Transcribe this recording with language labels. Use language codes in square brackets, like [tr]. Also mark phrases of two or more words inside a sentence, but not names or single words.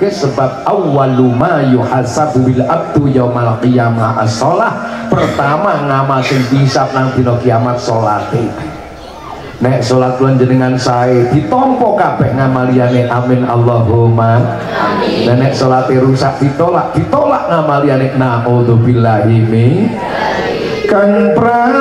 [ar] sebab أول ما يحاسب بالعبد يوم القيامة الصلاة [jv] pertama ngamal sing dihisab nang dina kiamat salate nek salat kula jenengan sae ditampa kabeh ngamaliyane [ar] آمين اللهم آمين [jv] dan nek salate rusak ditolak ngamaliyane [ar] نعوذ بالله من [jv] kan pra